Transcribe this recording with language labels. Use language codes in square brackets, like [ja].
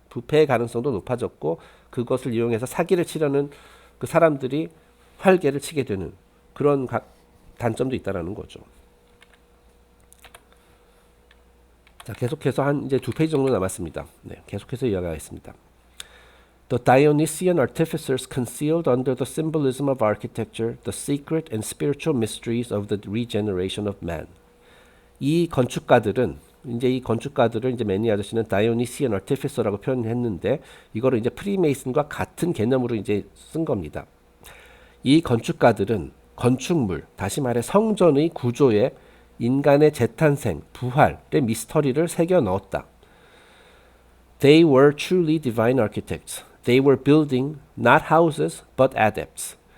[ko] 부패의 가능성도 높아졌고 그것을 이용해서 사기를 치려는 그 사람들이 활개를 치게 되는 그런 단점도 있다라는 거죠. 자, 계속해서 한 이제 2페이지 정도 남았습니다. 네, 계속해서 이어가겠습니다. [en] The Dionysian artificers concealed under the symbolism of architecture the secret and spiritual mysteries of the regeneration of man. [ko] 이 건축가들을 이제 매니 아저씨는 Dionysian artificer라고 표현했는데 이거를 이제 프리메이슨과 같은 개념으로 이제 쓴 겁니다. 이 건축가들은 건축물, 다시 말해 성전의 구조에 인간의 재탄생, 부활의 미스터리를 새겨 넣었다. [en] They were truly divine architects. They were building not houses but adepts.